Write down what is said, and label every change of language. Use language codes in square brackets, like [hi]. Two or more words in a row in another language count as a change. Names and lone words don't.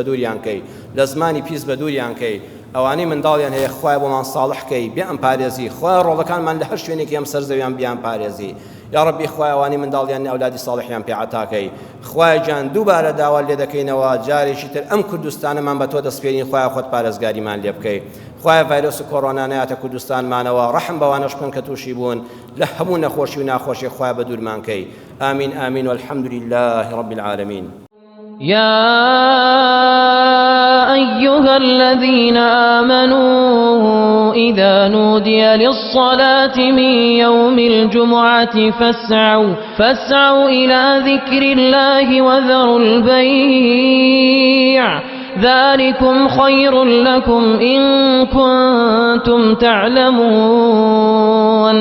[ckb] دووریان کەی لە زمانی پیس بە دووریان کەی ئەوانەی منداڵیان هەیە خوایە بۆمان ساڵح کەی بێ ئەم پارێزی خوایە ڕۆڵەکانمان لە هەر شوێنێکی ئەم سەرزەویان بیان پارێزی یا ڕەبی خوایە ئەوانەی منداڵیان ئەولادی ساڵحیان پێ عەتاکەی خوایە گیان دووبارە داوا لێ دەکەینەوە جارێکی تر ئەم کوردستانەمان بە تۆ دەسپێرین خوایە خۆت پارێزگاریمان لێ بکەی خوایە ڤایرۆس و کۆڕۆنا نەهاتە کوردستانمانەوە ڕەحم بەوانەش بکەن کە تووشی بوون لە هەموو نەخۆشی و ناخۆشی خوایە بە دوورمان کەی ئامین ئامین [ar] والحمد لله رب العالمين يا أيها الذين آمنوا إذا نودي للصلاة من يوم الجمعة فاسعوا إلى ذكر الله وذروا البيع ذلكم خير لكم إن كنتم تعلمون